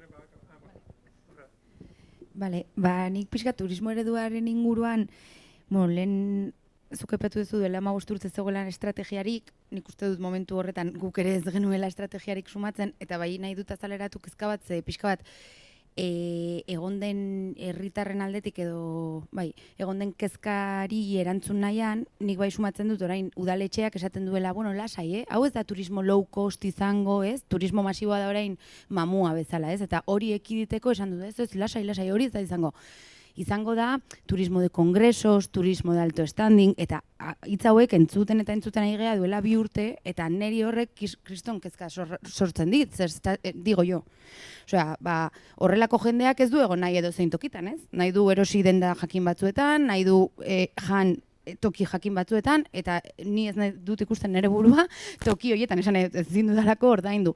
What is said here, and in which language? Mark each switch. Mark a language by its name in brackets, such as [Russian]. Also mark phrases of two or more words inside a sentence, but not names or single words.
[Basque] Bale, nik pixka turismo ereduaren inguruan, lehen zuk aipatu duzu duela 15 urte zegoelan estrategiarik, nik uste dut momentu horretan guk ere ez genuela estrategiarik sumatzen, eta bai nahi dut azaleratu kezka bat, pixka bat, egon den herritarren aldetik edo, egon den kezkari erantzun nahian, nik bai sumatzen dut orain udaletxeak esaten duela, lasai, hau ez da turismo [English] low cost [Basque] izango, ez? Turismo masiboa da orain mamua bezala, ez? Eta hori ekiditeko esan dut, ez lasai, hori ez da izango. Izango da [Spanish] turismo de congresos, turismo de alto standing, [Basque] eta hitz hauek entzuten ari gea duela 2 urte, eta neri horrek kriston kezka sortzen dit, [Spanish] digo jo. [Basque] Osea, horrelako jendeak ez du egon nahi edo zein tokitan, ez? Nahi du erosi denda jakin batzuetan, nahi du jan toki jakin batzuetan, eta ni ez nahi dut ikusten nire burua, toki horietan esan ezin dudalako ordaindu.